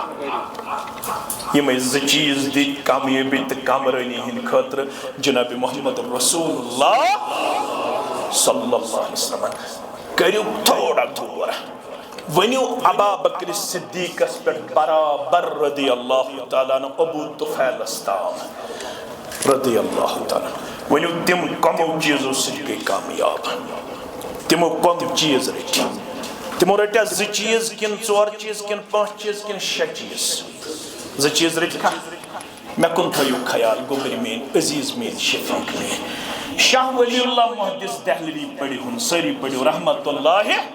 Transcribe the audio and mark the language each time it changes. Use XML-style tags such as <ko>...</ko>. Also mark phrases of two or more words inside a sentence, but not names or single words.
<ks>یِمے زٕ چیٖز دِتۍ کامیٲبی تہٕ کامرٲنی ہٕنٛدِ خٲطرٕ جناب محمد رسول اللہ</ks> <ar>صلی اللہ علیہ وسلم</ar> <ks>کٔرِو تھوڑا تھوڑا ونیو ابا بکر صدیقس پٮ۪ٹھ برابر</ks> <ar>رضی اللہ تعالیٰ عنہ</ar> <ks>ابو طفیلس تام</ks> <ar>رضی اللہ تعالیٰ</ar> <ks>ونیو تم کمو چیزو سۭتۍ گٔے کامیاب تمو کم چیز رٔٹۍ تمو رٔٹیا زٕ چیز کن ژور چیز کن پانٛژھ چیز کن شےٚ چیز زٕ چیز رٔٹکھا مےٚ کُن تھٲیِو خیال گوٚبرۍ میٲنۍ عزیز میٲنۍ شفیق میٲنۍ شاہ ولی اللہ محدث دہلوی پٔرِہُن سٲری پٔرِو</ks> <ar>رحمت اللہ</ar>